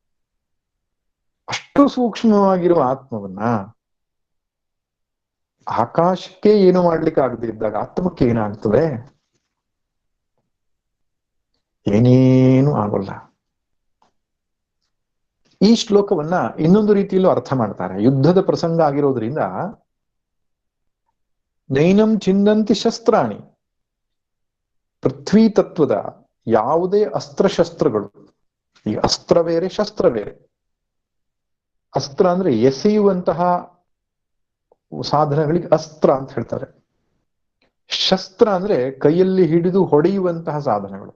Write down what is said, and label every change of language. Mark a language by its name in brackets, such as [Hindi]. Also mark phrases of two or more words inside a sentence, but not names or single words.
[Kannada] ಅಷ್ಟು ಸೂಕ್ಷ್ಮವಾಗಿರುವ ಆತ್ಮವನ್ನ ಆಕಾಶಕ್ಕೆ ಏನು ಮಾಡ್ಲಿಕ್ಕೆ ಆಗದೆ ಇದ್ದಾಗ ಆತ್ಮಕ್ಕೆ ಏನಾಗ್ತದೆ? ಏನೇನು ಆಗೋಲ್ಲ. ಈ ಶ್ಲೋಕವನ್ನ ಇನ್ನೊಂದು ರೀತಿಯಲ್ಲೂ ಅರ್ಥ ಮಾಡ್ತಾರೆ. ಯುದ್ಧದ ಪ್ರಸಂಗ ಆಗಿರೋದ್ರಿಂದ [Sanskrit] ನೈನಂ ಚಿಂದಂತಿ ಶಸ್ತ್ರಾಣಿ, [Kannada] ಪೃಥ್ವಿ ತತ್ವದ ಯಾವುದೇ ಅಸ್ತ್ರಶಸ್ತ್ರಗಳು, ಈ ಅಸ್ತ್ರ ಬೇರೆ ಶಸ್ತ್ರ ಬೇರೆ. ಅಸ್ತ್ರ ಅಂದ್ರೆ ಎಸೆಯುವಂತಹ ಸಾಧನಗಳಿಗೆ ಅಸ್ತ್ರ ಅಂತ ಹೇಳ್ತಾರೆ. ಶಸ್ತ್ರ ಅಂದ್ರೆ ಕೈಯಲ್ಲಿ ಹಿಡಿದು ಹೊಡೆಯುವಂತಹ ಸಾಧನಗಳು.